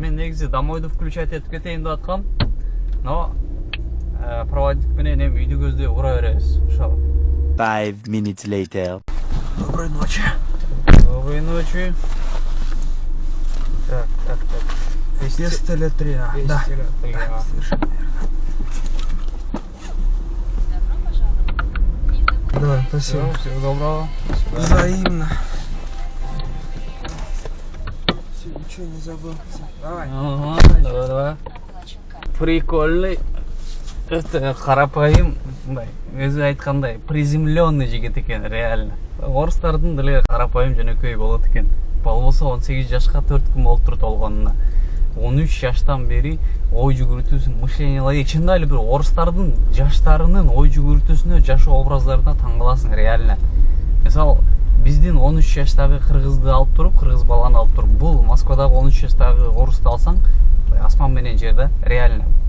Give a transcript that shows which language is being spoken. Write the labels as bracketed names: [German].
[Kyrgyz] Мен негизи домойду включать этип кетейин деп аткам. Но проводник менен эми үйдү көздөп ура беребиз. Ошо. [English] 5 minutes later. [Russian] Доброй ночи. Доброй ночи. Так. 203, да. Совершенно верно. Да, спасибо. Всего доброго. Взаимно. Все, ничего не забыл. Давай. Ага, давай. Прикольный. [Kyrgyz] Это карапайым, мындай, өзү айткандай, приземленный жигит экен, реально. Орустардын деле карапайым жөнөкөй болот экен. Болбосо 18 жашка 4 күн болуптур толгонуна. 13 жаштан бери ой жүгүртүүсүн мышлениялар чында эле бир орустардын жаштарынын ой жүгүртүүсүнө, жашоо образдарына таң каласың, реально. Мисалы, биздин 13 жаштагы кыргызды алып туруп, кыргыз баланы алып туруп, бул Москвадагы 13 жаштагы орусту алсаң, асман менен жерде, реально.